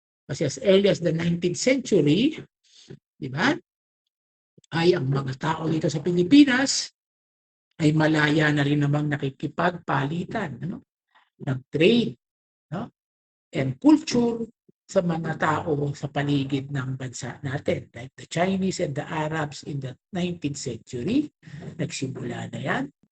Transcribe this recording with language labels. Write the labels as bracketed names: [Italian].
[English] Kasi as early as the 19th century, di ba? [Filipino] Ay ang mga tao dito sa Pilipinas ay malaya na rin namang nakikipagpalitan, ano? Ng trade, no? [English] And culture [Filipino] sa mga tao sa paligid ng bansa natin. [English] Like the Chinese and the Arabs in the 19th century, [Filipino] nagsimula na yan.